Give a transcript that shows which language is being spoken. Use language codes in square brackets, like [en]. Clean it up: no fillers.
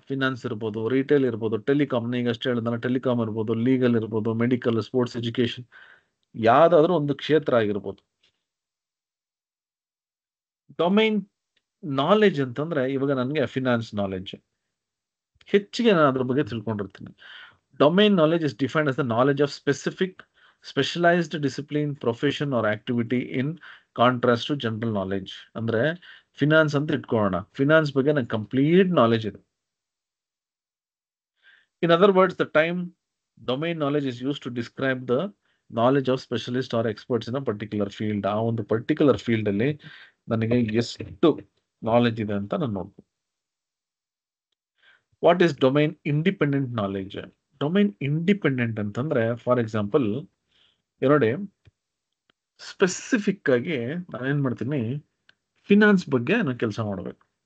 [kn] Finance ಇರ್ಬೋದು, retail ಇರ್ಬೋದು, telecom, ಈಗ ಅಷ್ಟೇ ಹೇಳಿದ್ರೆ ಟೆಲಿಕಾಮ್ ಇರ್ಬೋದು, ಲೀಗಲ್ ಇರ್ಬೋದು, ಮೆಡಿಕಲ್, ಸ್ಪೋರ್ಟ್ಸ್, ಎಜುಕೇಶನ್, ಯಾವ್ದಾದ್ರೂ ಒಂದು ಕ್ಷೇತ್ರ ಆಗಿರ್ಬೋದು. ಡೊಮೈನ್ ನಾಲೆಜ್ ಅಂತಂದ್ರೆ ಇವಾಗ ನನಗೆ ಫಿನಾನ್ಸ್ ನಾಲೆಜ್ ಹೆಚ್ಚಿಗೆ ನಾನು ಅದ್ರ ಬಗ್ಗೆ ತಿಳ್ಕೊಂಡಿರ್ತೀನಿ. [en] Domain knowledge is defined as the knowledge of specific specialized discipline, profession or activity in contrast to general knowledge. [kn] ಅಂದ್ರೆ ಫಿನಾನ್ಸ್ ಅಂತ ಇಟ್ಕೊಳ್ಳೋಣ, ಫಿನಾನ್ಸ್ ಬಗ್ಗೆ ನಂಗೆ ಕಂಪ್ಲೀಟ್ ನಾಲೆಜ್ ಇದೆ. [en] In other words, the time domain knowledge is used to describe the knowledge of specialist or experts in a particular field. [kn] ಆ ಒಂದು particular field ಅಲ್ಲಿ ನನಗೆ ಎಷ್ಟು ನಾಲೆಜ್ ಇದೆ ಅಂತ ನಾನು ನೋಡ್ಬೋದು. [en] What is domain independent knowledge? Domain independent ಅಂತಂದ್ರೆ, for example ನೋಡಿ, [kn] ಸ್ಪೆಸಿಫಿಕ್ ಆಗಿ ನಾನೇನ್ ಮಾಡ್ತೀನಿ, ಫಿನಾನ್ಸ್ ಬಗ್ಗೆ ನಾನು ಕೆಲಸ ಮಾಡಬೇಕು.